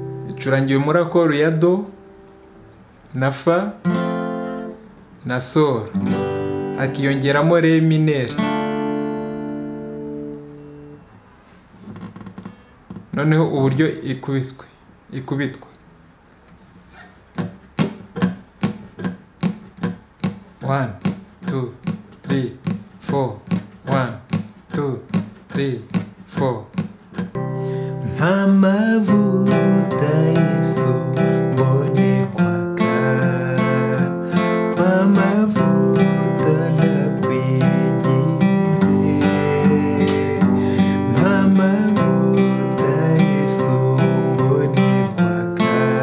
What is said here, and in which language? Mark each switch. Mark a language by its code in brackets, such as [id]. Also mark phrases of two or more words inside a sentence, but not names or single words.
[rw] Icurangiwe muri akoro ya Do na Fa na Sol, hakiyongeramo [fr] Re mineur. [rw] Noneho uburyo ikubiswe, ikubitwa. [en] One, two, three, four. One, two, three, four. [rw] Mpa amavuta Yesu, mbone kwaka. Mpa amavuta ndakwinginze. Mpa amavuta Yesu, mbone kwaka.